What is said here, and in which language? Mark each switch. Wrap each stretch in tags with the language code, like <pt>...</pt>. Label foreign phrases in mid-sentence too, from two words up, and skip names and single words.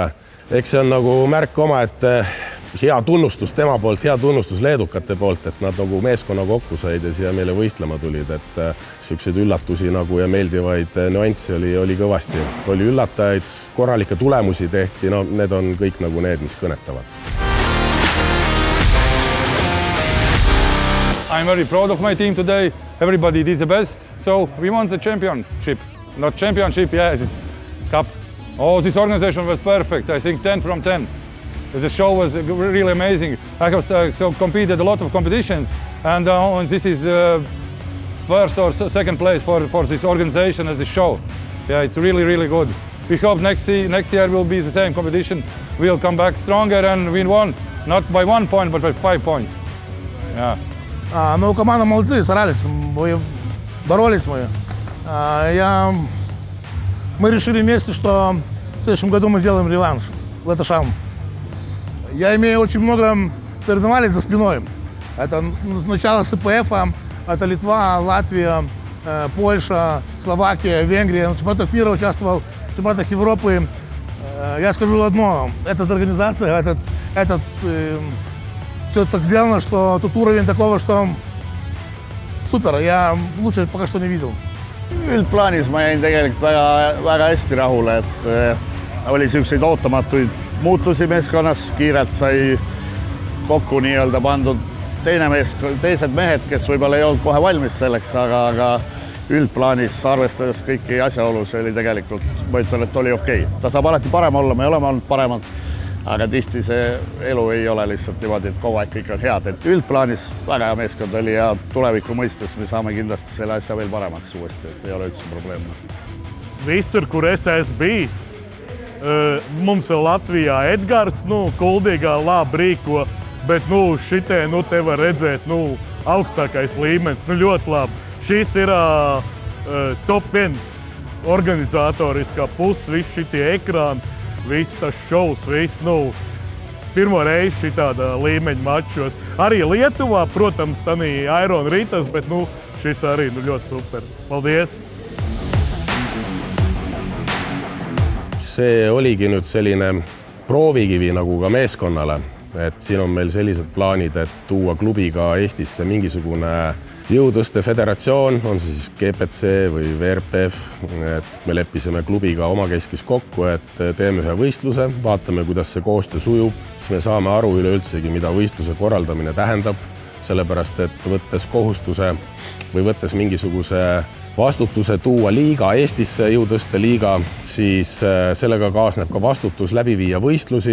<et>Eks see on nagu märk oma, et hea tunnustus tema poolt, hea tunnustus leedukate poolt, et nad nagu meeskonna kokku said ja siia meile võistlema tulid, et selliseid üllatusi nagu ja meeldivaid nüanssi oli kõvasti. Oli üllatajaid, korralikke tulemusi tehti, need on kõik nagu need, mis kõnetavad.</et> <en>I'm very proud of my team today. Everybody did the best, so we won the championship. Not championship, yes, it's cup. Oh, this organization was perfect. I think 10 from 10. The show was really amazing. I have competed a lot of competitions, and this is first or second place for this organization as a show. Yeah, it's really, really good. We hope next year will be the same competition. We'll come back stronger and win one, not by 1 point, but by 5 points. Yeah.</en> <ru>Команда молодцы, старались, боролись мы. Мы решили вместе, что в следующем году мы сделаем реванш Латышам. Я имею очень много соревнований за спиной. Это начало СПФ, это Литва, Латвия, Польша, Словакия, Венгрия. В чемпионатах мира участвовал, в чемпионатах Европы. Я скажу одно, эта организация, все так сделано, что тут уровень такого, что супер, я лучше пока что не видел.</ru> <et>Üldplaanis ma jäin tegelikult väga hästi rahule, et oli selliseid ootamatuid muutusi meeskonnas, kiirelt sai kokku nii-öelda pandud teised mehed, kes võib-olla ei olnud kohe valmis selleks, aga üldplaanis arvestades kõiki asjaolusi oli tegelikult, ma ütlen, et oli okei. Ta saab alati parem olla, me oleme olnud paremad, aga tihti see elu ei ole lihtsalt niimoodi, et kogu aeg kõik on head. Et üldplaanis väga hea meeskond oli ja tuleviku mõistes me saame kindlasti selle asja veel paremaks uuesti, et ei ole üldse probleemi.</et> <lv>Visur, kur es esmu bijis, mums ir Latvijā Edgars, kuldīgā labi rīko, bet šitie, te var redzēt, augstākais līmenis, ļoti labi. Šis ir top 1 organizatoriskā puse, visi šitie ekrāni, viss tas šovs, viss, pirmo reizi šitāda līmeņa mačos. Arī Lietuvā, protams, tanī Iron Ritas, bet, šis arī ļoti super. Paldies!</lv> <et>See oligi nüüd selline proovikivi nagu ka meeskonnale, et siin on meil sellised plaanid, et tuua klubiga Eestisse mingisugune jõutõste föderatsioon, on see siis GPC või VRPF, et me leppisime klubiga omakeskis kokku, et teeme ühe võistluse, vaatame, kuidas see koostöö sujub, siis me saame aru üleüldsegi, mida võistluse korraldamine tähendab, sellepärast et võttes kohustuse või võttes mingisuguse vastutuse tuua liiga Eestisse, jõutõste liiga, siis sellega kaasneb ka vastutus läbi viia võistlusi.</et>